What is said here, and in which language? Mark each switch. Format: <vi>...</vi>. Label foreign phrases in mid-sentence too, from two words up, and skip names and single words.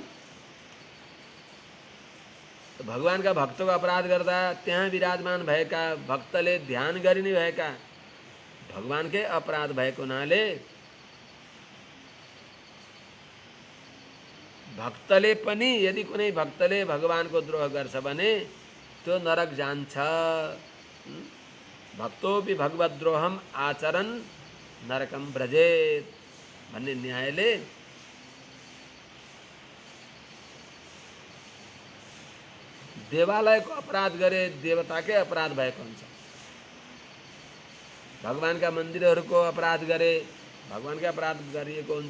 <ne>भगवानका भक्तको अपराध गर्दा त्यहाँ विराजमान भएका भक्तले ध्यान गरिने भएका भगवानकै अपराध भएको हुनाले भक्तले पनि यदि कुनै भक्तले भगवानको द्रोह गर्छ भने त्यो नरक जान्छ।</ne> <sa>भक्तोपि भगवद्रोहम आचरन नरकम व्रजेत</sa> <ne>भन्ने न्यायले देवालयको अपराध गरे देवताकै अपराध भएको हुन्छ, भगवानका मन्दिरहरूको अपराध गरे भगवानकै अपराध गरिएको हुन्छ।</ne>